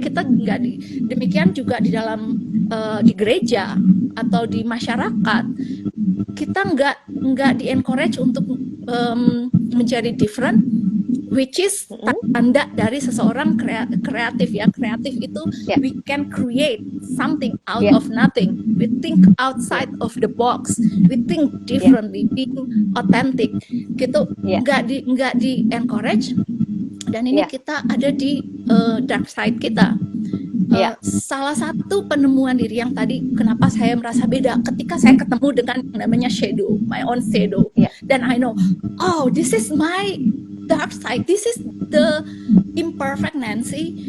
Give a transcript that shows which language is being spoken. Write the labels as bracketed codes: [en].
[id] Kita nggak demikian juga di dalam di gereja atau di masyarakat, kita nggak di encourage untuk menjadi [en] different, which is [id] tanda dari seseorang kreatif ya. Kreatif itu [en] we can create something out of nothing. We think outside of the box. We think differently, being authentic. [id] Gitu nggak di encourage. Dan ini kita ada di dark side kita. Salah satu penemuan diri yang tadi kenapa saya merasa beda ketika saya ketemu dengan yang namanya shadow, [en] my own shadow. [id] Dan [en] I know, oh, this is my dark side. This is the imperfect Nancy.